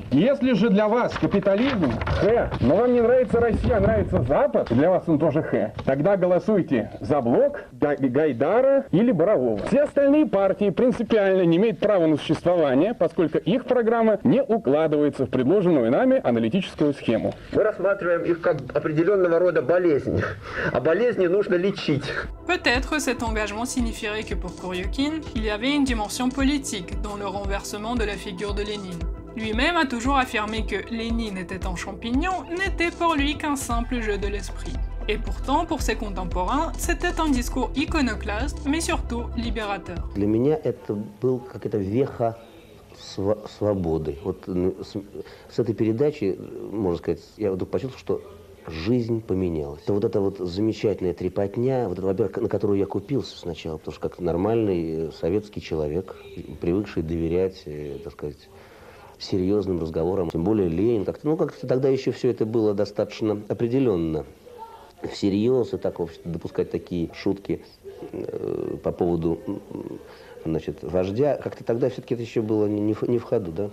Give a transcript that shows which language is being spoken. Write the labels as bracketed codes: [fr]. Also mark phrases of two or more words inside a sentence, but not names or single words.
[ru] Если же для вас капитализм Х, но вам не нравится Россия, а нравится Запад, для вас он тоже Х, тогда голосуйте за блок Гайдара или Борового. Все остальные партии принципиально не имеют права на существование, поскольку их программа не укладывается в предложенную нами аналитическую схему. Мы рассматриваем их как определенного рода болезнь, а болезни нужно лечить. [fr] Peut-être cet engagement signifierait que pour Kuryokhin, il y avait une dimension politique dans le renversement de la figure de Lénine. Lui-même a toujours affirmé que Lénine était un champignon n'était pour lui qu'un simple jeu de l'esprit. Et pourtant, pour ses contemporains, c'était un discours iconoclaste, mais surtout libérateur. [ru] Для меня это был какая-то веха свободы. Вот с этой передачи, можно сказать, я вдруг почувствовал, что жизнь поменялась. Вот эта вот замечательная трепотня, вот это, во-первых, на которую я купился сначала, потому что как нормальный советский человек, привыкший доверять, так сказать, серьезным разговорам, тем более Ленин, как-то тогда еще все это было достаточно определенно всерьез, и так, в общем, допускать такие шутки по поводу, значит, вождя, как-то тогда все-таки это еще было не в ходу, да.